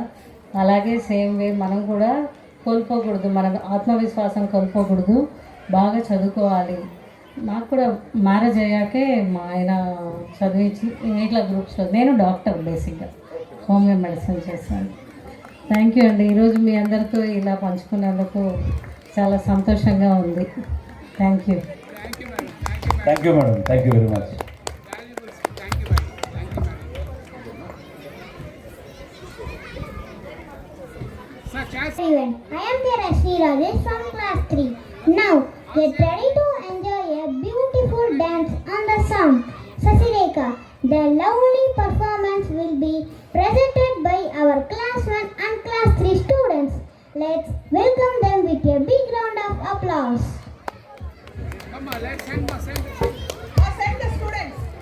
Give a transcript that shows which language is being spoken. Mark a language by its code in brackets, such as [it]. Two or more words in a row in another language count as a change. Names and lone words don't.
[te] అలాగే [en] same way [te] మనం కూడా కోల్పోకూడదు, మన ఆత్మవిశ్వాసం కోల్పోకూడదు, బాగా చదువుకోవాలి. నాకు కూడా మ్యారేజ్ అయ్యాకే మా ఆయన చదివించి ఇట్లా గ్రూప్స్లో, నేను [en] doctor basically homeo medicine [te] చేశాను. [en] thank you అండి. [te] ఈరోజు మీ అందరితో ఇలా పంచుకున్నందుకు చాలా సంతోషంగా ఉంది. [en] thank you. thank you madam, thank you very much. Everyone, I am their Ashri Rajesh from class 3. Now, get ready to enjoy a beautiful dance on the song Sasireka. The lovely performance will be presented by our class 1 and class 3 students. Let's welcome them with a big round of applause. Send the students.